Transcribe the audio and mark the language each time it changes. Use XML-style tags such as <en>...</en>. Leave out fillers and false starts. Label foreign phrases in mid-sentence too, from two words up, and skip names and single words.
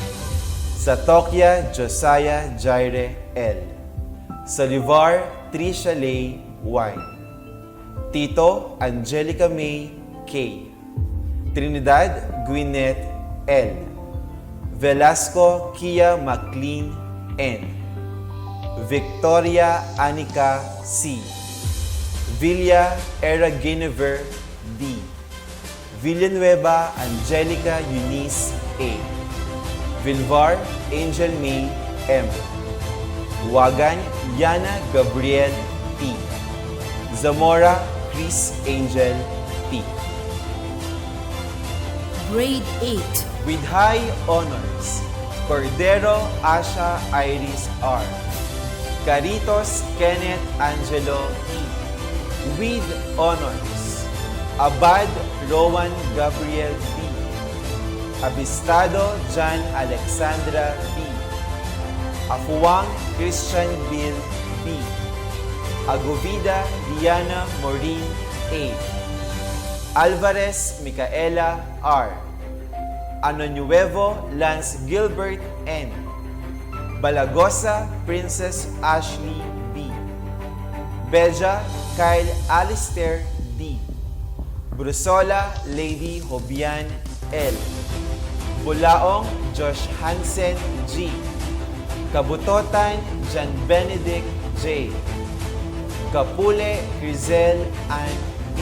<en>Satokya Josiah Jaire L. Salivar Trisha Lay Y. Tito Angelica May K. Trinidad Gwyneth L. Velasco Kia McLean N. Victoria Anika C. Villa Era Guinevere D. Villanueva Angelica Eunice A. Vilvar Angel May M. Wagan Yana Gabriel T. Zamora Chris Angel P. Grade 8. With high honors, Cordero Asha Iris R. Caritos Kenneth Angelo E. With honors, Abad Rowan Gabriel B. Abistado John Alexandra B. Afuang Christian Bill B. Agovida Diana Maureen A. Alvarez Micaela R. Anonuevo Lance Gilbert N. Balagosa Princess Ashley B. Beja Kyle Alistair D. Brusola Lady Hobian L. Bulaong Josh Hansen G. Kabutotan John Benedict J. Kapule Crizel Ann D.</en>